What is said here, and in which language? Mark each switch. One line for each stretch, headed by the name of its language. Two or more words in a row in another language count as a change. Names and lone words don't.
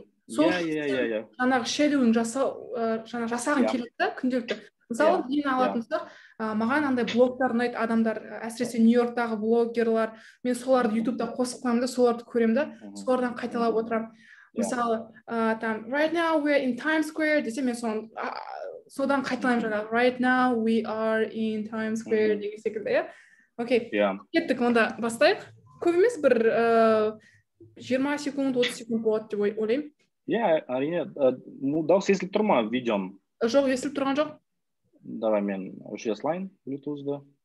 Kazakh: Жаңағы шеруін жасағын келеді да, күнделікті. Мысалы, мен алатын сұрақ, маған андай блогтар ұнайды, адамдар, әсіресе Нью-Йорктағы блогерлар, мен соларды ютубта қосып қоямын да, соларды көремін да, солардан қайталап отырамын. Мысалы,
English: right now we are in Times Square
Kazakh: десе, мен содан қайталаймын жаңағы
English: right now we are in Times Square
Kazakh: деген секілді, иә? Окей, кеттік, онда бастайық. Көп емес, бір 20 секунд, 30 секунд болады деп ойлаймын. Әрине, дауыс естіліп тұр ма видеом? Жоқ, естіліп тұрған жоқ. Давай мен өшіре салайын, Bluetooth-ды.